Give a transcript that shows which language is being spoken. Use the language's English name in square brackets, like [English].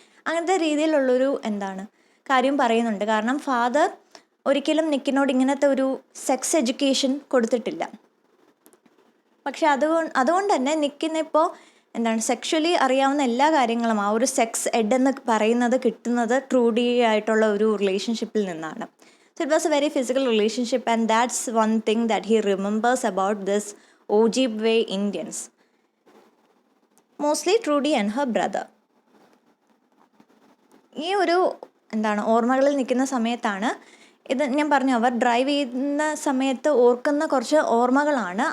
[Malayalam] അങ്ങനത്തെ രീതിയിലുള്ളൊരു കാര്യം പറയുന്നുണ്ട്. കാരണം ഫാദർ ഒരിക്കലും നിക്കിനോട് ഇങ്ങനത്തെ ഒരു സെക്സ് എഡ്യൂക്കേഷൻ കൊടുത്തിട്ടില്ല. പക്ഷെ അതുകൊണ്ട് തന്നെ നിക്കിനിപ്പോൾ സെക്ഷലി അറിയാവുന്ന എല്ലാ കാര്യങ്ങളും ആ ഒരു സെക്സ് എഡ് എന്ന് പറയുന്നത് കിട്ടുന്നത് ട്രൂഡി ആയിട്ടുള്ള ഒരു റിലേഷൻഷിപ്പിൽ നിന്നാണ്. [English] So it was a very physical relationship, and that's one thing that he remembers about this Ojibwe Indians. Mostly Trudy and her brother. [Malayalam] ഈ ഒരു ഓർമ്മകളിൽ നിൽക്കുന്ന സമയത്താണ് ഇത് ഞാൻ പറഞ്ഞു, അവർ ഡ്രൈവ് ചെയ്യുന്ന സമയത്ത് ഓർക്കുന്ന കുറച്ച് ഓർമ്മകളാണ്.